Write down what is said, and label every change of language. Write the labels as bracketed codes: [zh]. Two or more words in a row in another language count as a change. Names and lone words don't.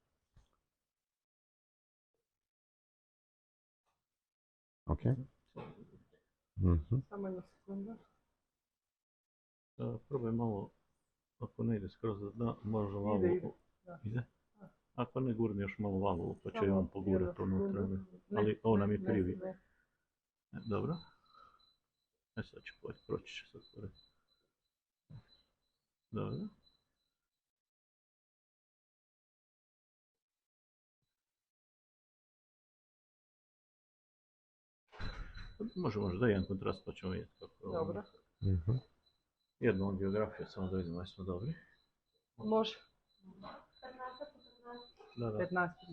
[mk] Океј. Само една секунда. Пробај мало, ако не иде скроз да, може мало. [sr] Иде? Ако не гурни još malo valvu, pa će on pogurati unutra. Ali ovo nam je krivi. Dobro. Sad ću proći će sad pored. Dobro. Može da jedan kontrast pa ćemo vidjeti kako. Dobro. Jednu angiografiju, samo da vidimo da smo dobri. Može. Da. 15.